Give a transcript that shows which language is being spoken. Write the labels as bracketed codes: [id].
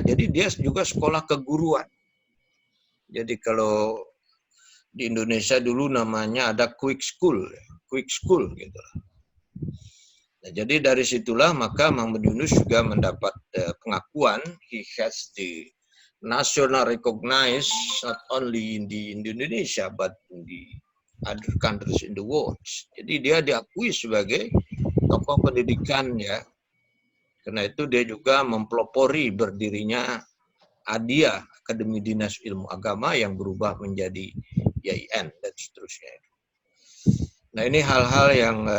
[id] Jadi dia juga sekolah keguruan. Jadi kalau di Indonesia dulu namanya ada quick school gitu. Nah, jadi dari situlah maka Muhammad Yunus juga mendapat pengakuan. [en] He has the national recognized not only in the Indonesia but in the other countries in the world. [id] Jadi dia diakui sebagai tokoh pendidikan ya. Karena itu dia juga mempelopori berdirinya ADIA, Akademi Dinas Ilmu Agama, yang berubah menjadi IAIN dan seterusnya. Nah ini hal-hal yang